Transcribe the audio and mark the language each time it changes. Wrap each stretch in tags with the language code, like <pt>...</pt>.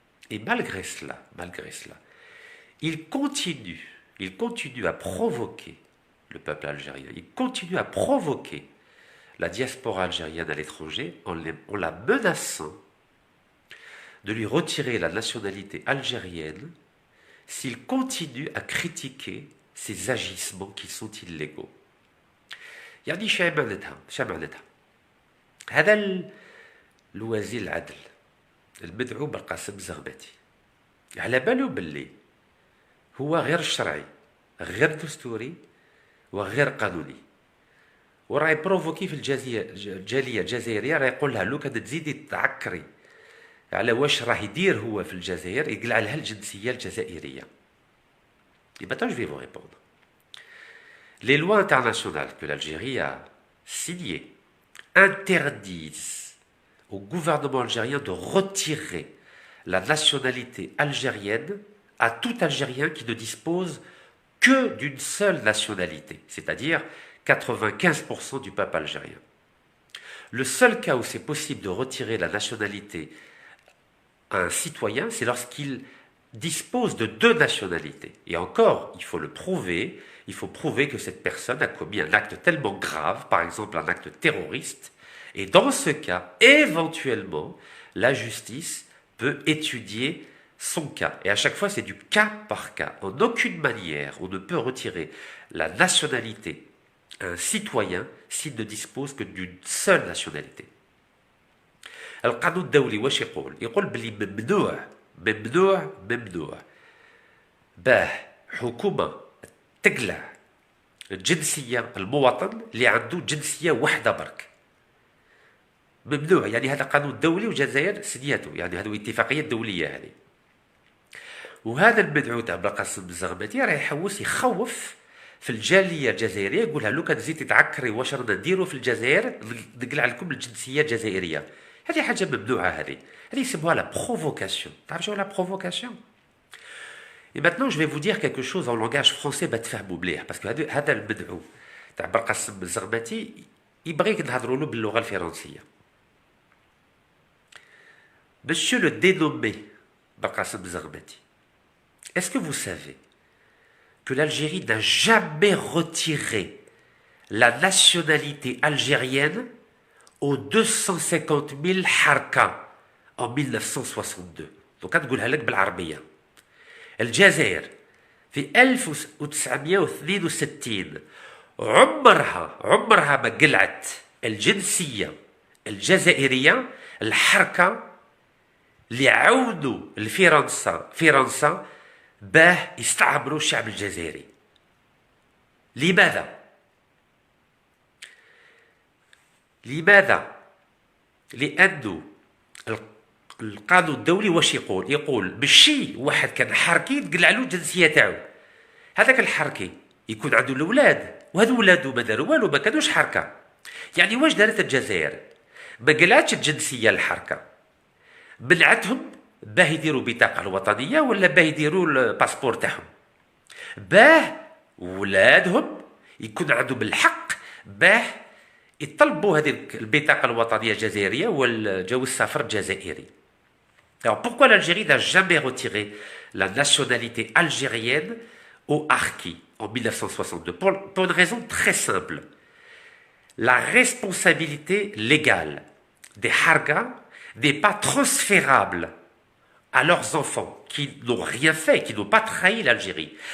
<fr>Et malgré cela, il continue à provoquer le peuple algérien, il continue à provoquer la diaspora algérienne à l'étranger en la menaçant de lui retirer la nationalité algérienne s'il continue à critiquer ses agissements qui sont illégaux.</fr> <ar>يعني شو معناتها هذا الوزير العدل المدعو بالقاسم الزغماتي على باله باللي هو غير شرعي غير دستوري وغير قانوني، وراه يبروفوكي في الجاليه الجزائريه، راه يقول لها لو كان تزيدي تعكري على واش راه يدير هو في الجزائر يقلع لها الجنسيه الجزائريه.</ar> <fr>Et maintenant je vais vous répondre. Les lois internationales que l'Algérie a signées interdisent au gouvernement algérien de retirer la nationalité algérienne à tout Algérien qui ne dispose que d'une seule nationalité, c'est-à-dire 95% du peuple algérien. Le seul cas où c'est possible de retirer la nationalité à un citoyen, c'est lorsqu'il dispose de 2 nationalités. Et encore, il faut le prouver, il faut prouver que cette personne a commis un acte tellement grave, par exemple un acte terroriste, et dans ce cas, éventuellement, la justice peut étudier son cas. Et à chaque fois, c'est du cas par cas. En aucune manière, on ne peut retirer la nationalité à un citoyen s'il ne dispose que d'une seule nationalité.</fr> <ar>القانون الدولي واش يقول بلي ممنوع باه حكومة تقلع الجنسية المواطن اللي عنده جنسية واحدة برك. ممنوع، يعني هذا قانون دولي والجزائر سنياته، يعني هذه اتفاقية دولية هذه. وهذا المدعو تاع بلقاسم الزغماتي راه يحوس يخوف في الجاليه الجزائريه يقولها لو كان تزيد تتعكري واش رانا نديروا في الجزائر نقلع لكم الجنسيه الجزائريه. هذه حاجه ممنوعه، هذه يسموها لا بروفوكاسيون. تعرف شنو لا بروفوكاسيون؟</ar> <fr>Et maintenant, je vais vous dire quelque chose en langage français</fr> <ar>بتفهموا مليح، باسكو هذا المدعو تاع برقاسم الزغماتي يبغيك نهضروا له باللغه الفرنسيه.</ar> <fr>Monsieur le dénommé Barqasim Zarmati, est-ce que vous savez que l'Algérie n'a jamais retiré la nationalité algérienne aux 250 000 harka en 1962.</fr> <ar>Donc, نقولها لك بالعربية. الجزائر في 1962 عمرها ما قلعت الجنسية الجزائرية الحركة اللي عاونوا فرنسا باه يستعمروا الشعب الجزائري. لماذا؟ لأنه القانون الدولي واش يقول ماشي واحد كان حركي تقلع له الجنسيه تاعو. هذاك الحركي يكون عنده الاولاد، وهذو ولادو ما داروا والو، ما كانوش حركه. يعني واش دارت الجزائر؟ ما قلعتش الجنسيه الحركه، منعتهم باه يديروا بطاقه الوطنيه ولا باه يديروا الباسبور تاعهم، باه ولادهم يكون عندهم الحق باه يطلبوا هذه البطاقه الوطنيه الجزائريه والجواز السفر الجزائري.</ar> <fr>Alors pourquoi l'Algérie n'a jamais retiré la nationalité algérienne aux harkis en 1962? Pour une raison très simple. La responsabilité légale des harkas n'est pas transférable à leurs enfants qui n'ont rien fait, qui n'ont pas trahi l'Algérie.</fr>